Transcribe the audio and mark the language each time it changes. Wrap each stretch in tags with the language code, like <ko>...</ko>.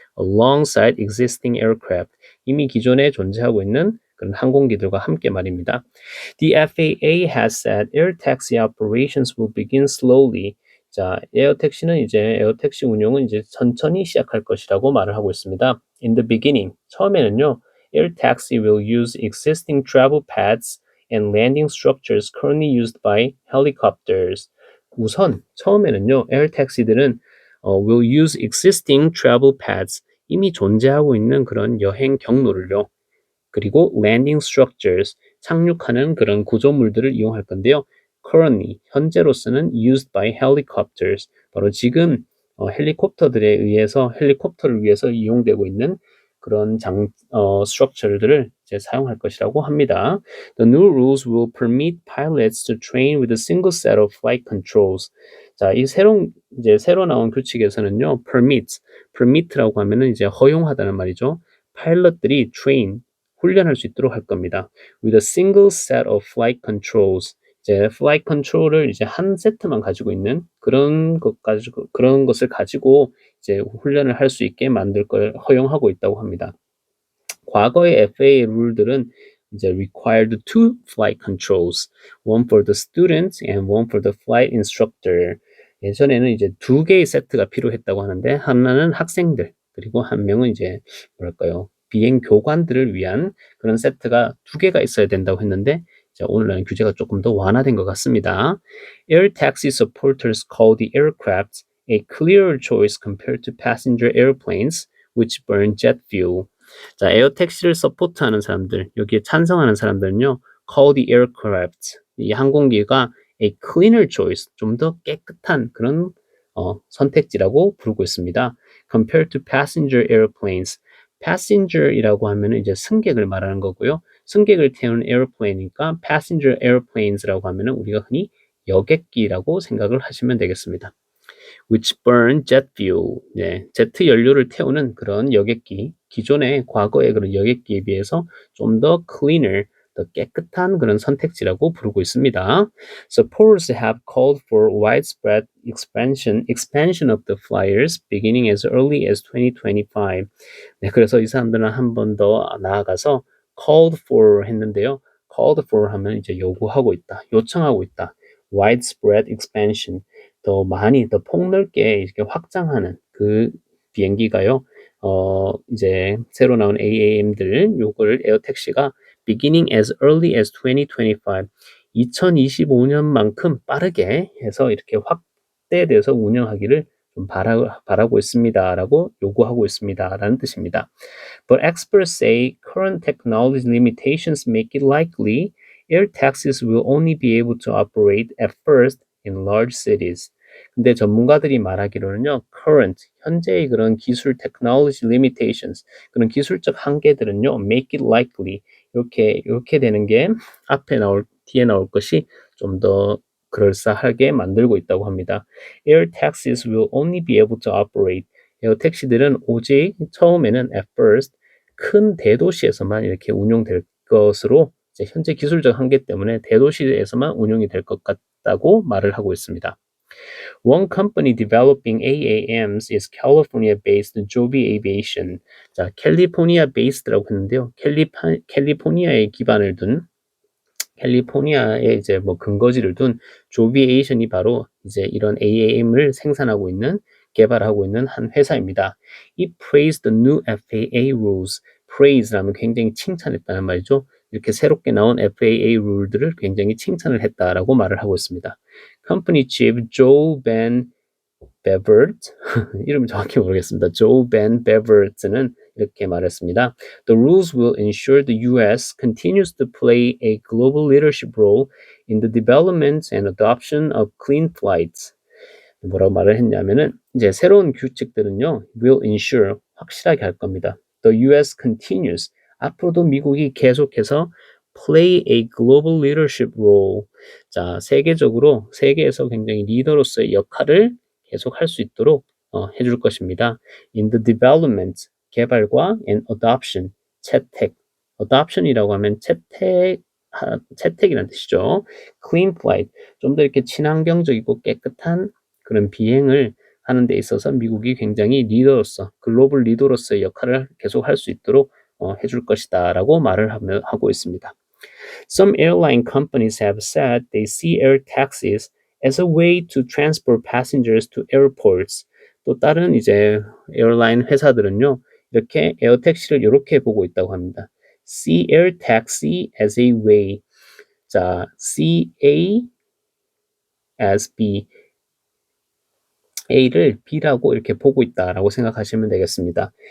<en>Alongside existing aircraft,</en> <ko>이미 기존에 존재하고 있는 그런 항공기들과 함께 말입니다.</ko> <en>The FAA has said air taxi operations will begin slowly.</en> <ko>자, 에어택시 운용은 이제 천천히 시작할 것이라고 말을 하고 있습니다.</ko> <en>In the beginning,</en> <ko>처음에는요,</ko> <en>air taxi will use existing travel paths and landing structures currently used by helicopters.</en> <ko>우선 처음에는요, 에어 택시들은</ko> <en>will use existing travel paths,</en> <ko>이미 존재하고 있는 그런 여행 경로를요. 그리고</ko> <en>landing structures,</en> <ko>착륙하는 그런 구조물들을 이용할 건데요. Currently, 현재로서는</ko> <en>used by helicopters,</en> <ko>바로 지금 헬리콥터를 위해서 이용되고 있는 그런 structure들을 이제 사용할 것이라고 합니다.</ko> <en>The new rules will permit pilots to train with a single set of flight controls.</en> <ko>자, 새로 나온 규칙에서는요, permit라고 하면은 이제 허용하다는 말이죠. 파일럿들이 훈련할 수 있도록 할 겁니다.</ko> <en>With a single set of flight controls.</en> <ko>이제 flight control을 이제 한 세트만 가지고 있는 그런 것을 가지고 이제 훈련을 할 수 있게 만들 걸 허용하고 있다고 합니다. 과거의 FAA 룰들은 이제</ko> <en>required two flight controls, one for the student and one for the flight instructor.</en> <ko>예전에는 이제 두 개의 세트가 필요했다고 하는데 하나는 학생들 그리고 한 명은 이제 뭐랄까요 비행 교관들을 위한 그런 세트가 두 개가 있어야 된다고 했는데 오늘날은 규제가 조금 더 완화된 것 같습니다.</ko> <en>Air taxi supporters call the aircraft a clearer choice compared to passenger airplanes which burn jet fuel.</en> <ko>자, 에어 택시를 서포트하는 사람들, 여기에 찬성하는 사람들은요,</ko> <en>call the aircraft.</en> <ko>이 항공기가</ko> <en>a cleaner choice,</en> <ko>좀 더 깨끗한 그런 선택지라고 부르고 있습니다.</ko> <en>Compared to passenger airplanes.</en> <ko>passenger이라고 하면 이제 승객을 말하는 거고요. 승객을 태우는 airplane이니까 passenger airplanes라고 하면 우리가 흔히 여객기라고 생각을 하시면 되겠습니다.</ko> <en>which burn jet fuel.</en> <ko>네, 제트 연료를 태우는 그런 여객기, 기존의 과거의 그런 여객기에 비해서 좀 더 cleaner, 더 깨끗한 그런 선택지라고 부르고 있습니다.</ko> <en>Supporters have called for widespread expansion of the flyers beginning as early as 2025.</en> <ko>네, 그래서 이 사람들은 한 번 더 나아가서 called for 했는데요. called for 하면 이제 요구하고 있다, 요청하고 있다.</ko> <en>widespread expansion.</en> <ko>더 많이, 더 폭넓게 이렇게 확장하는 그 비행기가요. 이제 새로 나온 AAM들 요거를 에어택시가</ko> <en>beginning as early as 2025,</en> <ko>2025년만큼 빠르게 해서 이렇게 확대돼서 운영하기를 좀 바라고 있습니다라고 요구하고 있습니다라는 뜻입니다.</ko> <en>But experts say current technology limitations make it likely air taxis will only be able to operate at first in large cities.</en> <ko>근데 전문가들이 말하기로는요, current, 현재의 그런 기술</ko> <en>technology limitations,</en> <ko>그런 기술적 한계들은요,</ko> <en>make it likely,</en> <ko>이렇게 되는 게 뒤에 나올 것이 좀 더 그럴싸하게 만들고 있다고 합니다.</ko> <en>Air taxis will only be able to operate.</en> <ko>에어 택시들은 오직 처음에는</ko> <en>at first</en> <ko>큰 대도시에서만 이렇게 운용될 것으로 이제 현재 기술적 한계 때문에 대도시에서만 운용이 될 것 같다고 말을 하고 있습니다.</ko> <en>One company developing AAMs is California-based Joby Aviation.</en> <ko>자, 캘리포니아 베이스드라고 했는데요. 캘리포니아에 기반을 둔 캘리포니아에 이제 뭐 근거지를 둔 조비에이션이 바로 이제 이런 AAM을 생산하고 있는 개발하고 있는 한 회사입니다.</ko> <en>It praised the new FAA rules.</en> <ko>praise라면 굉장히 칭찬했다는 말이죠. 이렇게 새롭게 나온 FAA 룰들을 굉장히 칭찬을 했다라고 말을 하고 있습니다.</ko> <en>Company chief Joe Van Beverdt,</en> <ko>이름 정확히 모르겠습니다. Joe Van Bevert는 이렇게 말했습니다.</ko> <en>The rules will ensure the U.S. continues to play a global leadership role in the development and adoption of clean flights.</en> <ko>뭐라고 말을 했냐면은 이제 새로운 규칙들은요,</ko> <en>will ensure</en> <ko>확실하게 할 겁니다.</ko> <en>The U.S. continues</en> <ko>앞으로도 미국이 계속해서</ko> <en>play a global leadership role.</en> <ko>자, 세계에서 굉장히 리더로서의 역할을 계속 할 수 있도록 해줄 것입니다.</ko> <en>In the development 개발과 and adoption 채택.</en> <ko>adoption이라고 하면 채택이라는 뜻이죠. clean flight 좀 더 이렇게 친환경적이고 깨끗한 그런 비행을 하는 데 있어서 미국이 굉장히 글로벌 리더로서의 역할을 계속 할 수 있도록 해줄 것이다라고 말을 하고 있습니다.</ko> <en>Some airline companies have said they see air taxis as a way to transport passengers to airports.</en> <ko>또 다른 이제 에어라인 회사들은요, 이렇게 에어 택시를 이렇게 보고 있다고 합니다.</ko> <en>See air taxi as a way. 자, C A as B.</en> <ko>A를 B라고 이렇게 보고 있다라고 생각하시면 되겠습니다.</ko>